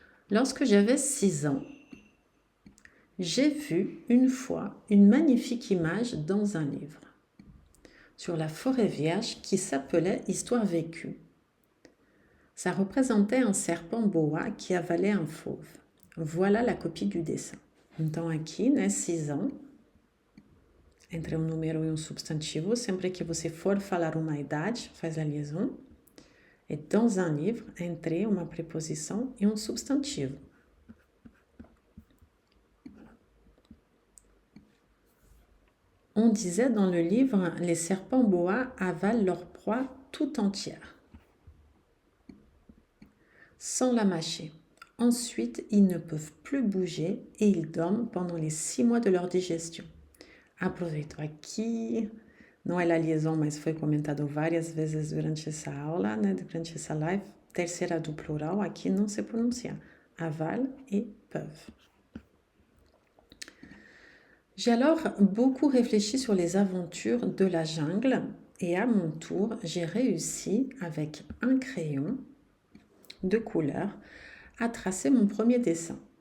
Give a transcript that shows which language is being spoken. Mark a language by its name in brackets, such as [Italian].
[French] Lorsque j'avais 6 ans, j'ai vu une fois une magnifique image dans un livre sur la forêt vierge qui s'appelait Histoire vécue. Ça représentait un serpent boa qui avalait un fauve. Voilà la copie du dessin. [Portuguese] Então aqui, né, [French] 6 ans, [Portuguese] entre um número e um substantivo, sempre que você for falar uma idade, faz a liaison. [French] Et dans un livre, [Portuguese] entre uma preposição e um substantivo. [French] On disait dans le livre, les serpents boa avalent leur proie tout entière, sans la mâcher. Ensuite, ils ne peuvent plus bouger et ils dorment pendant les 6 mois de leur digestion. [Portuguese] Aproveito aqui, não é a liaison, mas foi comentado várias vezes durante essa aula, né, durante essa live. Terceira do plural, aqui não se pronuncia. [French] Aval et peuvent. J'ai alors beaucoup réfléchi sur les aventures de la jungle et à mon tour, j'ai réussi avec un crayon de couleur à tracer mon premier dessin.